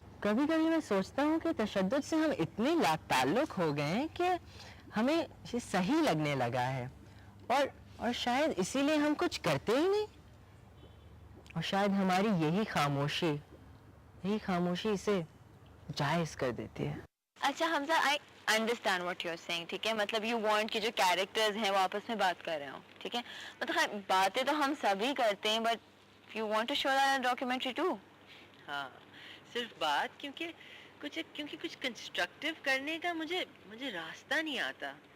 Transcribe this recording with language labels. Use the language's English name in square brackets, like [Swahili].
[Urdu] کبھی کبھی میں سوچتا ہوں کہ تشدد سے ہم اتنے لا تعلق ہو گئے ہیں کہ ہمیں یہ صحیح لگنے لگا ہے اور شاید اسی لیے ہم کچھ کرتے ہی نہیں. اور شاید ہماری یہی خاموشی اسے جائز کر دیتی ہے. [English] اچھا Hamza I understand what you're saying. [Urdu] ٹھیک ہے، مطلب [English] you want [Urdu] کہ جو کیریکٹرز ہیں وہ آپس میں بات کر رہے ہوں. ٹھیک ہے، مطلب خیر باتیں تو ہم سبھی کرتے ہیں but [English] you want to show that documentary too. [Urdu] ہاں صرف بات کیونکہ کچھ کنسٹرکٹیو کرنے کا مجھے راستہ نہیں آتا.